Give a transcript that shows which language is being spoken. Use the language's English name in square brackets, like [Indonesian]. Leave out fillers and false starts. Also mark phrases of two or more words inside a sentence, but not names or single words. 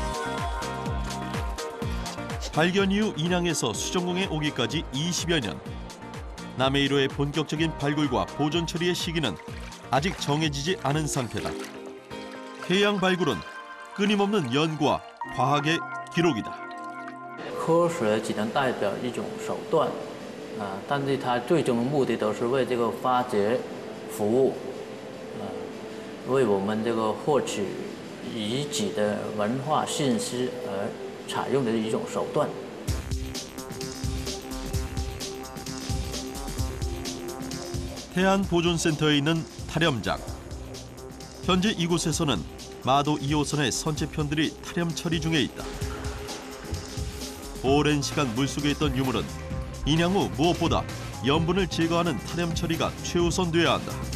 [Korean] 발견 이후 인양에서 수정공에 오기까지 20여 년. 남의 1호의 본격적인 발굴과 보존 처리의 시기는 아직 정해지지 않은 상태다. 해양 발굴은 끊임없는 연구와 과학의 기록이다. [Chinese] 科学只能代表一种手段，但是它最终的目的都是为这个发掘服务，为我们这个获取遗址的文化信息而采用的一种手段。 [Korean] 해안보존센터에 있는 타렴장. 현재 이곳에서는 마도 2호선의 선체편들이 타렴 처리 중에 있다. 오랜 시간 물속에 있던 유물은 인양 후 무엇보다 염분을 제거하는 타렴 처리가 최우선돼야 한다.